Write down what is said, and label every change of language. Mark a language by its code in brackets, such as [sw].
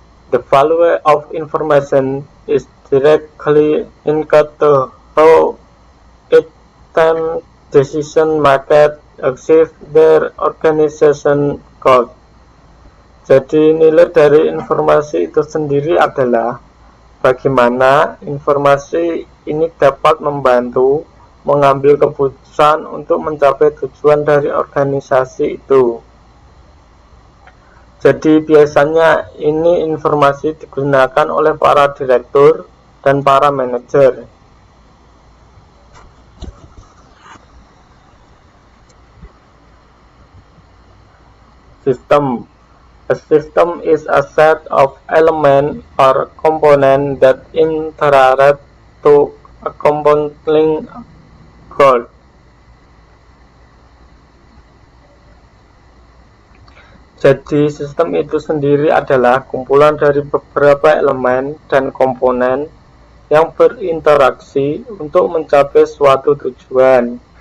[en] The value of information is directly linked to how it can decision market achieve their organization goal. [id] Jadi nilai dari informasi itu sendiri adalah bagaimana informasi ini dapat membantu mengambil keputusan untuk mencapai tujuan dari organisasi itu. Jadi biasanya ini informasi digunakan oleh para direktur dan para manajer. [en] System. A system is a set of elements or components that interact to accomplish a goal. [id] Jadi sistem itu sendiri adalah kumpulan dari beberapa elemen dan komponen yang berinteraksi untuk mencapai suatu tujuan.